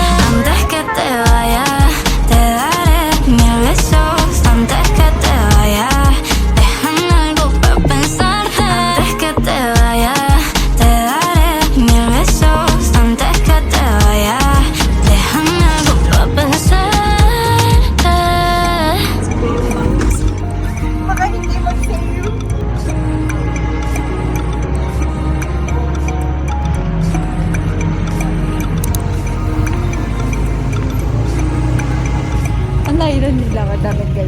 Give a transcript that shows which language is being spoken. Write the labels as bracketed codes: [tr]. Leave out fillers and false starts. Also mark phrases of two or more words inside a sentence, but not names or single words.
[es] Antes que te vayas, te daré 1000 besos. Antes que te vayas, déjame algo para pensarte. Antes que te vayas, te daré 1000 besos. Antes que te vayas, déjame algo para pensarte. [tl] Baka hindi mag-save. Ang layo na nila dapat, guys.